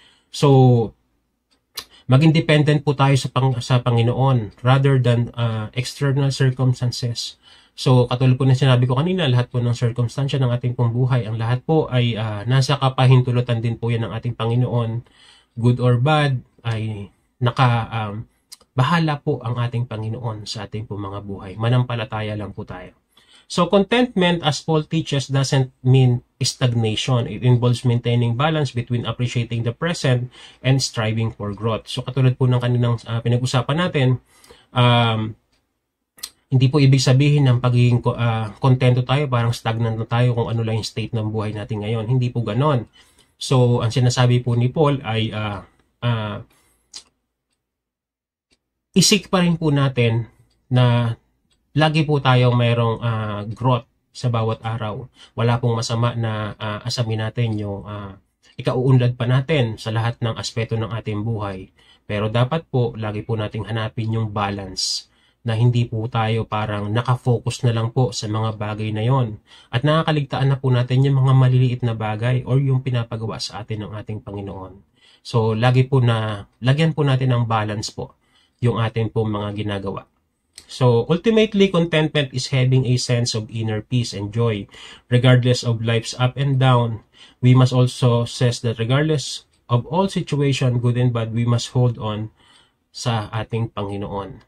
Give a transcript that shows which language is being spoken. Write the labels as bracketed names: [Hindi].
[Filipino] So, maging dependent po tayo sa Panginoon rather than external circumstances. So, katulad po na sinabi ko kanina, lahat po ng circumstansya ng ating pong buhay, ang lahat po ay nasa kapahintulutan din po yan ng ating Panginoon. Good or bad, ay bahala po ang ating Panginoon sa ating po mga buhay. Manampalataya lang po tayo. [English] So, contentment, as Paul teaches, doesn't mean stagnation. [Filipino] It involves maintaining balance between appreciating the present and striving for growth. So, katulad po ng kaninang pinag-usapan natin, hindi po ibig sabihin ng pagiging kontento tayo, parang stagnant na tayo kung ano lang yung state ng buhay natin ngayon. Hindi po ganon. So, ang sinasabi po ni Paul ay isik pa rin po natin na lagi po tayong mayroong growth sa bawat araw. Wala pong masama na asamin natin yung ikauunlad pa natin sa lahat ng aspeto ng ating buhay. Pero dapat po, lagi po nating hanapin yung balance na hindi po tayo parang nakafocus na lang po sa mga bagay na yon. At nakakaligtaan na po natin yung mga maliliit na bagay or yung pinapagawa sa atin ng ating Panginoon. So, lagyan po natin ng balance po yung ating pong mga ginagawa. [English] So, ultimately, contentment is having a sense of inner peace and joy. Regardless of life's up and down, we must also says that regardless of all situation, good and bad, we must hold on sa ating Panginoon.